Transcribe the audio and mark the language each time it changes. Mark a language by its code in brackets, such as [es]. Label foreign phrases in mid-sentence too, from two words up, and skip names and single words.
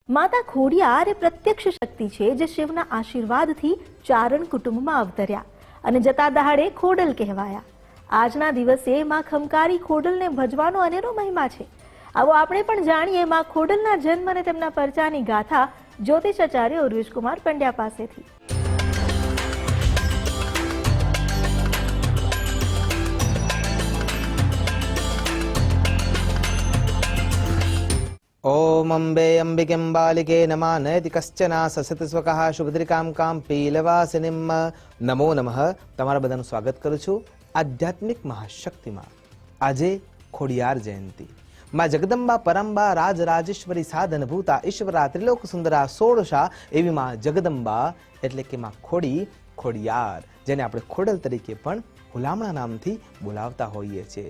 [gu] માતા ખોડિયાર એ પ્રત્યક્ષ શક્તિ છે જે શિવના આશીર્વાદથી ચારણ કુટુંબમાં અવતર્યા અને જતા દહાડે ખોડલ કહેવાયા. આજના દિવસે માં ખમકારી ખોડલને ભજવાનો અનેરો મહિમા છે. આવો આપણે પણ જાણીએ માં ખોડલના જન્મ અને તેમના પરચાની ગાથા જ્યોતિષાચાર્ય ઉર્વેશકુમાર પંડ્યા પાસેથી. [sa] ओम अंबे अंबिकें बालिके नमा नयति कश्चना ससत स्वकः शुभद्रिकां कां पीलवासिनीं नमो नमः. [gu] તમારા બધાનું સ્વાગત કરું છું આધ્યાત્મિક મહાશક્તિમાં. આજે ખોડિયાર જયંતિ. માં જગદંબા પરંબા રાજરાજેશ્વરી સાધનભૂતા ઈશ્વરા ત્રિલોક સુંદરા સોળશા એવી માં જગદંબા એટલે કે માં ખોડિયાર, જેને આપણે ખોડલ તરીકે પણ હુલામણા નામથી બોલાવતા હોઈએ છીએ.